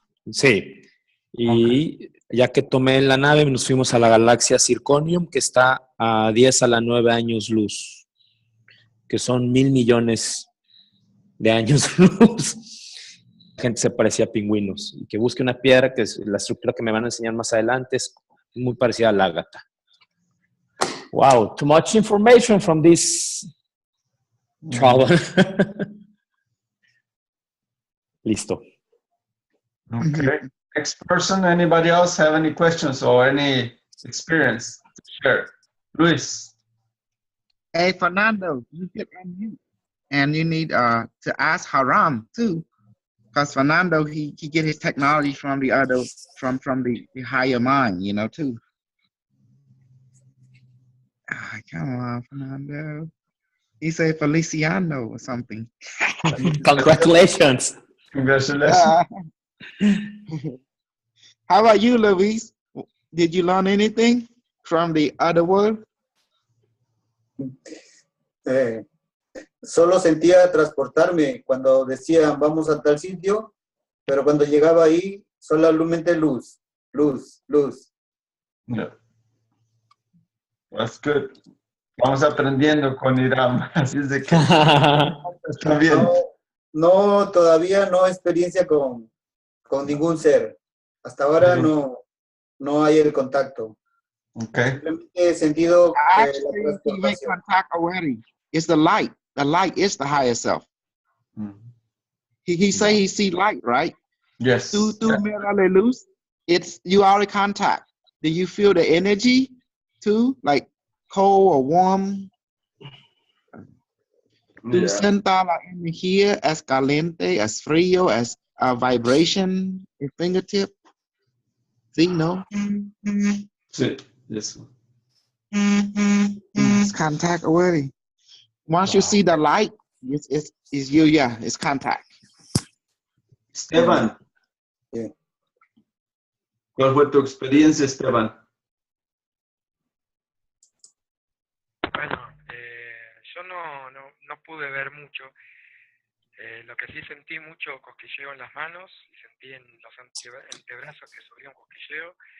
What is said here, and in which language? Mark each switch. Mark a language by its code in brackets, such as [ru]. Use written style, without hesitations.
[es] Sí. Y ya que tomé la nave, nos fuimos a la galaxia Zirconium, que está a 10 a la 9 años luz, que son 1,000 millones de años luz. La gente se parecía a pingüinos. Y que busque una piedra, que es la estructura que me van a enseñar más adelante, es muy parecida a la ágata. [en] Wow, too much information from this trouble. [es] Listo. [en] Okay. Next person, anybody else have any questions or any experience to share? Luis. Hey, Fernando, you get unmute. And you need to ask Haram too. Because Fernando, he get his technology from the other, from the higher mind, you know, too. Come on, Fernando. He said Feliciano or something. Congratulations. Congratulations. How about you, Luis? Did you learn anything from the other world? [es] Solo sentía transportarme cuando decían vamos a tal sitio, pero cuando llegaba ahí solamente luz. [en] Yeah. That's good. [es] Vamos aprendiendo con Iram, así es de que está bien. No, todavía no experiencia con ningún ser. Hasta ahora no hay el contacto. [en] Okay. [es] Simplemente he sentido [en] Actually, he made contact already. It's the light. the light is the higher self. He say he see light, right? Yes. Through mirror loose, it's you are in contact. Do you feel the energy too, like cold or warm? [es] Tu senta la energía [en] as [es] caliente, [en] as [es] frío, [en] as a vibration in fingertip? See, no? Yes. It's contact already. Once you see the light, it's you, yeah, it's contact. Esteban. Yeah. [es] ¿Cuál fue tu experiencia, Esteban? Bueno, yo no pude ver mucho. Lo que sí sentí mucho cosquilleo en las manos y sentí en los antebrazos que subía un cosquilleo.